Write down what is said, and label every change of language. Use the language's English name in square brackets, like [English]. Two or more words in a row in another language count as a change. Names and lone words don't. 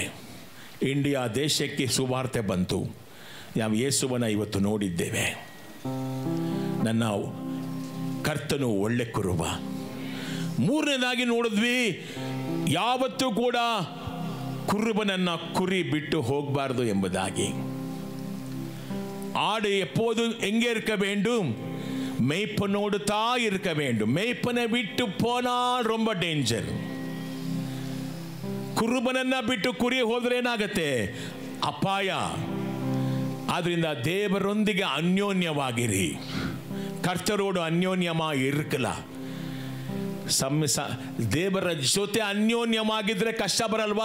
[Kannada] ಇಂಡಿಯಾ ದೇಶಕ್ಕೆ ಸುವಾರ್ತೆ ಬಂತು, ನಾವು ಯೇಸುವನ ಇವತ್ತು ನೋಡಿದ್ದೇವೆ. ನನ್ನ ಕರ್ತನು ಒಳ್ಳೆ ಕುರುಬ. ಮೂರನೇದಾಗಿ ನೋಡಿದ್ವಿ, ಯಾವತ್ತೂ ಕೂಡ ಕುರುಬನನ್ನ ಕುರಿ ಬಿಟ್ಟು ಹೋಗಬಾರ್ದು ಎಂಬುದಾಗಿ. [Tamil] ஆடு எப்போதும் எங்கே இருக்க வேண்டும்? மேய்ப்பனோடு தான் இருக்க வேண்டும். மேய்ப்பனை விட்டு போனால் ரொம்ப ಡೇಂಜರ್. [Kannada] ಕುರುಬನನ್ನ ಬಿಟ್ಟು ಕುರಿ ಹೋದ್ರೆ ಏನಾಗತ್ತೆ? ಅಪಾಯ. ಆದ್ರಿಂದ ದೇವರೊಂದಿಗೆ ಅನ್ಯೋನ್ಯವಾಗಿರಿ, [Tamil] கர்த்தரோடு அன்யோன்யவாகி இரகல்ல. [Kannada] ದೇವರ ಜೊತೆ ಅನ್ಯೋನ್ಯವಾಗಿದ್ರೆ ಕಷ್ಟ ಬರಲ್ವಾ?